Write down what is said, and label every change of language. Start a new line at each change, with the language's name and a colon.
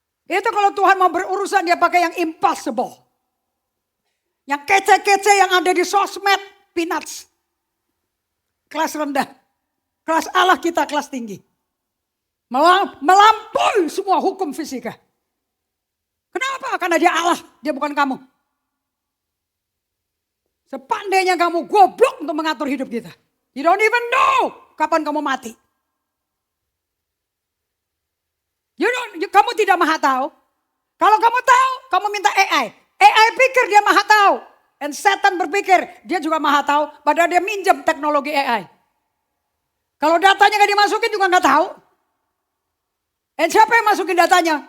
Indonesian: Itu kalau Tuhan mau berurusan dia pakai yang impossible. Yang kece-kece yang ada di sosmed, peanuts. Kelas rendah. Kelas Allah kita kelas tinggi. Melampaui semua hukum fisika. Kenapa? Karena dia Allah, dia bukan kamu. Sepandainya kamu goblok untuk mengatur hidup kita.
English: You don't even know
Indonesian: kapan kamu mati. Kamu tidak maha tahu. Kalau kamu tahu, kamu minta AI. AI pikir dia maha tahu. Dan setan berpikir dia juga maha tahu. Padahal dia minjem teknologi AI. Kalau datanya gak dimasukin juga gak tahu. Dan siapa yang masukin datanya?